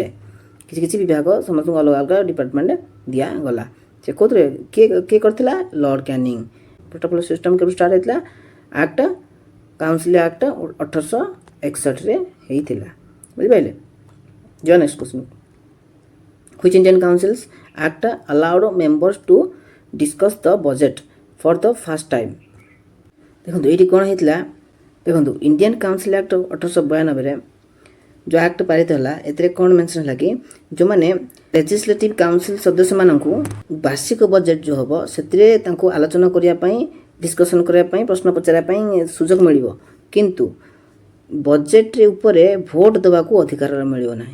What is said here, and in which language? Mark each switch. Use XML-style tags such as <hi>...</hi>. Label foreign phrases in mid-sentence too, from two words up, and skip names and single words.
<or>କିଛି କିଛି ବିଭାଗ ସମସ୍ତଙ୍କୁ ଅଲଗା ଅଲଗା ଡିପାର୍ଟମେଣ୍ଟ ଦିଆଗଲା। ସେ କେଉଁଥିରେ କିଏ କରିଥିଲା? ଲର୍ଡ଼ କ୍ୟାନିଂ।</or> <en>portfolio system</en> <or>କେବେ ଷ୍ଟାର୍ଟ ହେଇଥିଲା? ଆକ୍ଟ କାଉନସିଲ୍ ଆକ୍ଟ 1861ରେ ହେଇଥିଲା। ବୁଝିପାରିଲେ? ଯିବା</or> <en>next question. Which Indian Councils Act allowed members to discuss the budget for the first time?</en> <or>ଦେଖନ୍ତୁ ଏଇଠି କ'ଣ ହେଇଥିଲା? ଦେଖନ୍ତୁ ଇଣ୍ଡିଆନ୍ କାଉନସିଲ୍ ଆକ୍ଟ 1892ରେ ଯେଉଁ ଆକ୍ଟ ପାରିତ ହେଲା ଏଥିରେ କ'ଣ ମେନ୍ସନ୍ ହେଲା କି ଯେଉଁମାନେ</or> <en>legislative council</en> <or>ସଦସ୍ୟମାନଙ୍କୁ ବାର୍ଷିକ ବଜେଟ୍ ଯେଉଁ ହେବ ସେଥିରେ ତାଙ୍କୁ ଆଲୋଚନା କରିବା ପାଇଁ ଡିସ୍କସନ୍ କରିବା ପାଇଁ ପ୍ରଶ୍ନ ପଚାରିବା ପାଇଁ ସୁଯୋଗ ମିଳିବ, କିନ୍ତୁ ବଜେଟ୍ ଉପରେ ଭୋଟ୍ ଦେବାକୁ ଅଧିକାର ମିଳିବ ନାହିଁ।</or>